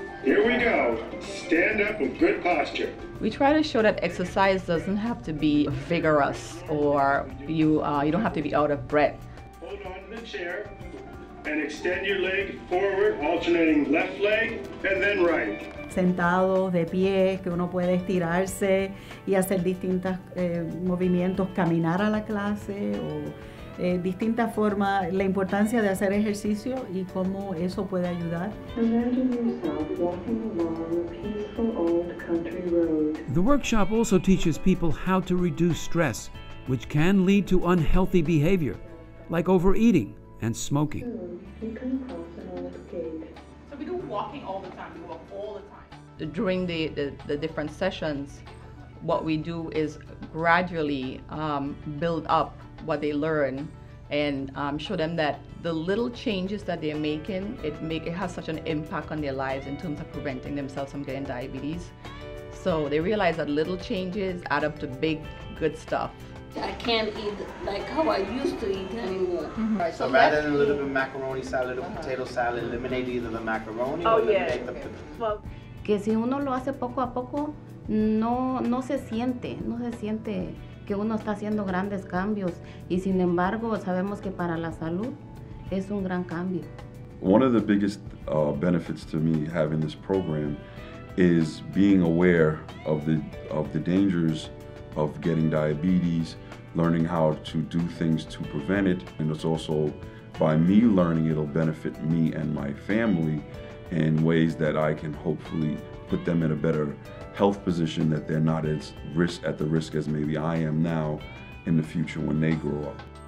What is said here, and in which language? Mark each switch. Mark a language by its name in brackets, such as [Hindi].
[English] Here we go. Stand up with good posture. We try to show that exercise doesn't have to be vigorous or you don't have to be out of breath. Hold on to the chair and extend your leg forward, alternating left leg and then right. [Spanish] Sentados, de pie, que uno puede estirarse y hacer distintos movimientos, caminar a la clase o distintas formas, la importancia de hacer ejercicio y cómo eso puede ayudar. [English] Imagine yourself walking along a peaceful old country road. The workshop also teaches people how to reduce stress, which can lead to unhealthy behavior, like overeating and smoking. You can cross an old gate. So we do walking all the time, we walk all the time. During the different sessions, what we do is gradually build up what they learn and show them that the little changes that they're making, it has such an impact on their lives in terms of preventing themselves from getting diabetes. So they realize that little changes add up to big, good stuff. I can't eat like how I used to eat anymore. So rather than a little bit of macaroni salad or potato salad, eliminate either the macaroni or eliminate the... [Spanish] Que si uno lo hace poco a poco, no se siente que uno está haciendo grandes cambios y sin embargo sabemos que para la salud es un gran cambio. [English] One of the biggest benefits to me having this program is being aware of the dangers of getting diabetes, learning how to do things to prevent it, and it's also by me learning it'll benefit me and my family in ways that I can hopefully put them in a better health position, that they're not as at the risk as maybe I am now in the future when they grow up.